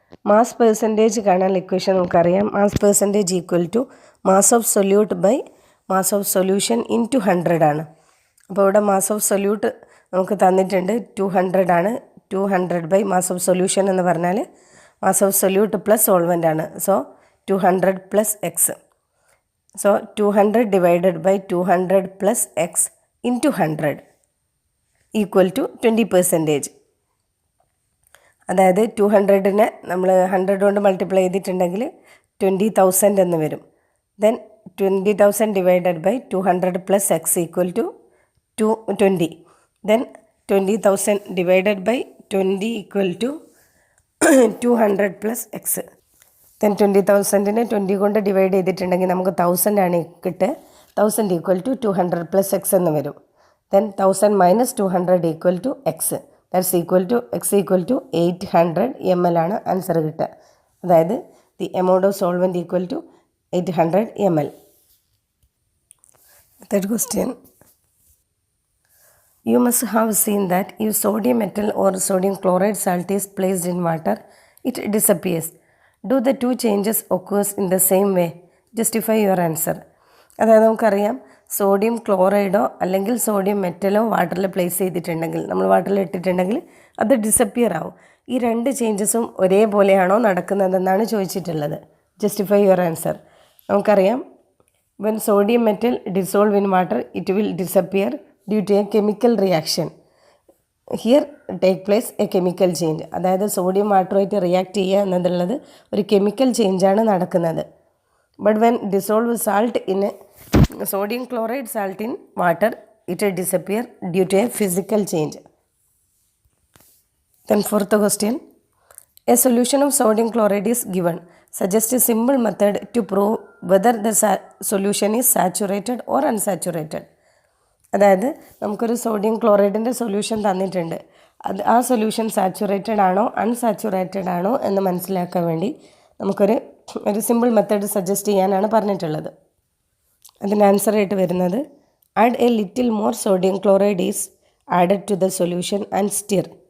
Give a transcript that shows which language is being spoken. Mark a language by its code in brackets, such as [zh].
[en] Mass percentage കാണാനുള്ള equation നമുക്കറിയാം. Mass percentage equal to mass of solute by mass of solution into 100 [ml] ആണ്. അപ്പോൾ ഇവിടെ മാസ് ഓഫ് സൊല്യൂട്ട് നമുക്ക് തന്നിട്ടുണ്ട് 200 ആണ്. 200 ബൈ മാസ് ഓഫ് സൊല്യൂഷൻ എന്ന് പറഞ്ഞാൽ [en] mass of solute plus solvent [ml] ആണ്. So [en] 200 plus x. So 200 divided by 200 plus x into 100 equal to 20%. [ml] അതായത് 200നെ നമ്മൾ 100 കൊണ്ട് മൾട്ടിപ്ലൈ ചെയ്തിട്ടുണ്ടെങ്കിൽ 20,000 എന്ന് വരും. [en] Then 20,000 divided by 200 plus x equal to 20. Then 20,000 divided by 20 equal to 200 plus x. [ml] Then 20,000നെ 20 കൊണ്ട് divide ചെയ്തിട്ടുണ്ടെങ്കിൽ നമുക്ക് 1000 ആണ് കിട്ടുക. [en] 1000 equal to 200 plus x [ml] എന്ന് വരും. [en] Then 1000 minus 200 equal to x. That's equal to x equal to 800 ml [ml] ആണ് answer കിട്ടുക. [en] അതായത് the amount of solvent equal to 800 ml. Third question. You must have seen that if sodium metal or sodium chloride salt is placed in water, it disappears. Do the two changes occurs in the same way? Justify your answer. [ml] അതായത് നമുക്കറിയാം sodium ക്ലോറൈഡോ അല്ലെങ്കിൽ sodium മെറ്റലോ വാട്ടറിൽ place ചെയ്തിട്ടുണ്ടെങ്കിൽ, നമ്മൾ വാട്ടറിൽ ഇട്ടിട്ടുണ്ടെങ്കിൽ അത് disappear ആവും. ഈ രണ്ട് ചേഞ്ചസും ഒരേപോലെയാണോ നടക്കുന്നതെന്നാണ് ചോദിച്ചിട്ടുള്ളത്. [en] Justify your answer. [ml] നമുക്കറിയാം [en] when sodium metal dissolve in water it will disappear due to a chemical reaction. Here take place a chemical change. [ml] അതായത് സോഡിയം വാട്ടറുമായിട്ട് റിയാക്ട് ചെയ്യുക എന്നുള്ളത് ഒരു കെമിക്കൽ ചേഞ്ചാണ് നടക്കുന്നത്. [en] But when dissolve salt in sodium chloride salt in water, it will disappear due to a physical change. Then fourth question. A solution of sodium chloride is given. Suggest a simple method to prove whether the solution is saturated or unsaturated. [ml] അതായത് നമുക്കൊരു sodium ക്ലോറൈഡിൻ്റെ solution തന്നിട്ടുണ്ട്. ആ solution saturated ആണോ unsaturated ആണോ എന്ന് മനസ്സിലാക്കാൻ വേണ്ടി നമുക്കൊരു സിമ്പിൾ മെത്തേഡ് സജസ്റ്റ് ചെയ്യാനാണ് പറഞ്ഞിട്ടുള്ളത്. അതിൻ്റെ ആൻസർ ആയിട്ട് വരുന്നത് [en] Add a little more sodium chloride is added to the solution and stir.